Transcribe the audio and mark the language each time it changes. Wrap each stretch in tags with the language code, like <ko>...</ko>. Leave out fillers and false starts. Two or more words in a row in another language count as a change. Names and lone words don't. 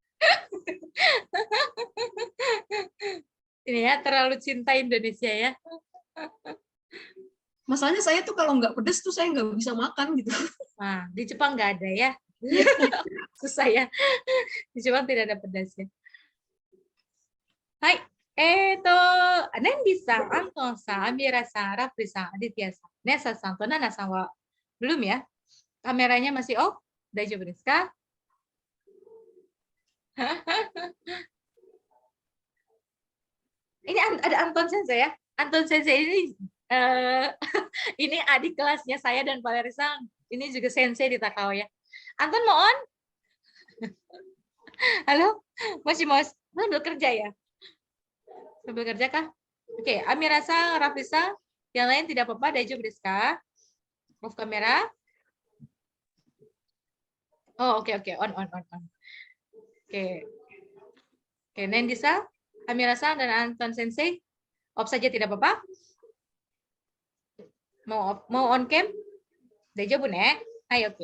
<id>Ini ya terlalu cinta Indonesia ya. Masalahnya saya tuh kalau nggak pedes tuh saya nggak bisa makan gitu. Nah, di Jepang nggak ada ya. Susah ya. Di Jepang tidak ada pedasnya. Hai, Nendi-san, Anton-san, Amira-san, Rafli-san, Aditya-san, Nesa-san, Nana-san wa belum ya? Kameranya masih off?</id> <ja>大丈夫ですか?</ja> <id>Ini ada Anton Sensei ya. Anton Sensei ini ini adik kelasnya saya dan Valerisang. Ini juga Sensei di Takao ya. Anton mau on? Halo?</id> <ja>もしもし.</ja> <id>Sambil kerja ya? Sambil kerja kah? Oke, Amira-san, Rafli-san, yang lain tidak apa-apa,</id> <ja>大丈夫ですか?</ja> <id>Off kamera. Oh, oke, on. Oke. Oke, Nendi-san, Amira-san, dan Anton Sensei, off saja tidak apa-apa? Mau on cam?</id> <ja>大丈夫ね?</ja> <id>Hai, oke.</id>